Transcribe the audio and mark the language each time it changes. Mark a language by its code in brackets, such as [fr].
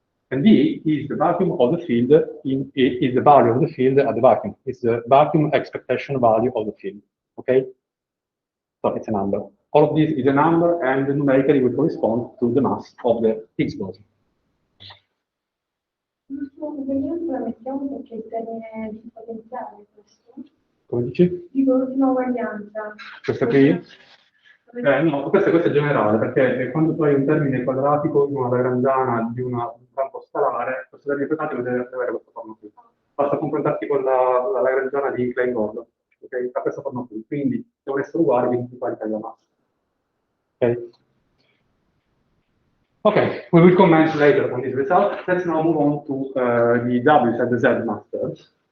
[en] And D is the vacuum of the field, is the value of the field at the vacuum. It's the vacuum expectation value of the field, okay? So it's a number. All of this is a number, and numerically will correspond to the mass of the Higgs boson. [it] L'ultima mettiamo perché il termine di potenziale questo. Come dici? Dico l'ultima uguaglianza. Questa qui? No, questa è generale, perché quando tu hai un termine quadratico in una lagrangiana di un campo scalare, questo termine quadratico deve avere questa forma qui. Basta confrontarti con la lagrangiana di Klein-Gordon, okay? Ha questa forma qui, quindi devono essere uguali, quindi uguali alla massa. Okay? [en] Okay, we will comment later on this result. Let's now move on to the W and the Z masters.